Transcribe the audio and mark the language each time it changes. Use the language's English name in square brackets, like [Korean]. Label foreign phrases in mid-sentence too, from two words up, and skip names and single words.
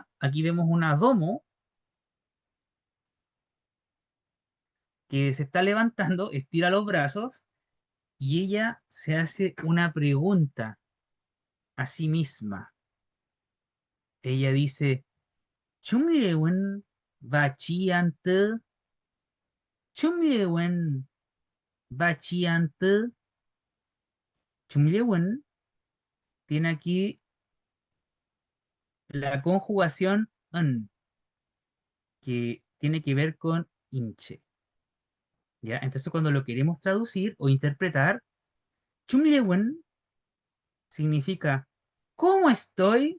[Spanish] Aquí vemos una domo que se está levantando, estira los brazos y ella se hace una pregunta a sí misma. Ella dice, [Mapuche] "Chumlewen bachiante, chumlewen bachiante". [Spanish] Chumlewen tiene aquí la conjugación "n", que tiene que ver con hinche, ¿ya? Entonces cuando lo queremos traducir o interpretar, Chumlewen significa ¿cómo estoy?